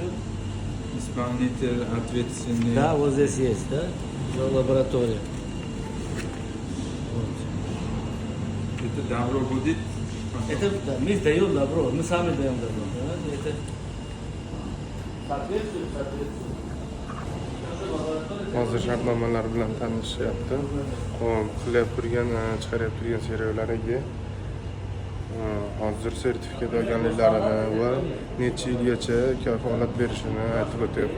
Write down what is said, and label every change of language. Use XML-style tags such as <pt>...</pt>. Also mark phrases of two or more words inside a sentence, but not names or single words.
<ru>Исполнитель ответственный. Да, вот здесь есть, да, лаборатория. Вот. Это добро будет. Это да, мы даем добро, мы сами даем добро. Понимаете? Это соответствует.</ru> <uz>Hozir shartnomalar bilan tanishyapti. Hop, qilib turgan, chiqarib turgan serialariga hozir sertifikat olganliklarini va necha yilgacha kafolat berishini aytib o'tyapti.</uz>